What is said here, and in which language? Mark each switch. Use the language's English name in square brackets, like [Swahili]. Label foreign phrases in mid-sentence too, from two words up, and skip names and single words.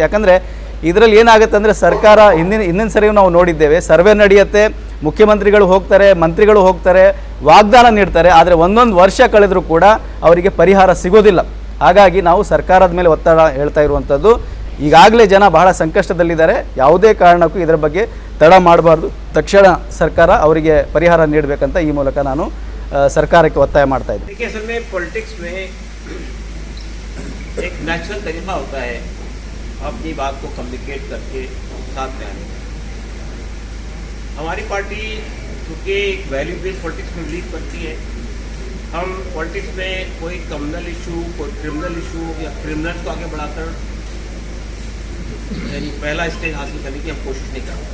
[Kannada] ಯಾಕಂದರೆ ಇದರಲ್ಲಿ ಏನಾಗುತ್ತೆ ಅಂದರೆ ಸರ್ಕಾರ ಹಿಂದಿನ ಸರಿಯೂ ನಾವು ನೋಡಿದ್ದೇವೆ, ಸರ್ವೆ ನಡೆಯುತ್ತೆ, ಮುಖ್ಯಮಂತ್ರಿಗಳು ಹೋಗ್ತಾರೆ, ಮಂತ್ರಿಗಳು ಹೋಗ್ತಾರೆ, ವಾಗ್ದಾನ ನೀಡ್ತಾರೆ, ಆದರೆ 1 ವರ್ಷ ಕಳೆದರೂ ಕೂಡ ಅವರಿಗೆ ಪರಿಹಾರ ಸಿಗೋದಿಲ್ಲ. ಹಾಗಾಗಿ ನಾವು ಸರ್ಕಾರದ ಮೇಲೆ ಒತ್ತಡ ಹೇಳ್ತಾ ಇರುವಂಥದ್ದು. ಈಗಾಗಲೇ ಜನ ಬಹಳ ಸಂಕಷ್ಟದಲ್ಲಿದ್ದಾರೆ. ಯಾವುದೇ ಕಾರಣಕ್ಕೂ ಇದರ ಬಗ್ಗೆ ತಡ ಮಾಡಬಾರ್ದು. ತಕ್ಷಣ ಸರ್ಕಾರ ಅವರಿಗೆ ಪರಿಹಾರ ನೀಡಬೇಕಂತ ಈ ಮೂಲಕ ನಾನು ಸರ್ಕಾರಕ್ಕೆ ಒತ್ತಾಯ ಮಾಡ್ತಾ ಇದ್ದೀನಿ. [Hindi] देखिए असल में पॉलिटिक्स में एक नेचुरल तरीका होता है अपनी बात को कम्युनिकेट करके साथ में आने। हमारी पार्टी चूँकि एक [English] value based politics [Hindi] में बिलीव करती है, हम पॉलिटिक्स में कोई [English] communal issue, [Hindi] कोई [English] criminal issue [Hindi] या क्रिमिनल को आगे बढ़ाकर यानी पहला स्टेज हासिल करने की हम कोशिश नहीं करते।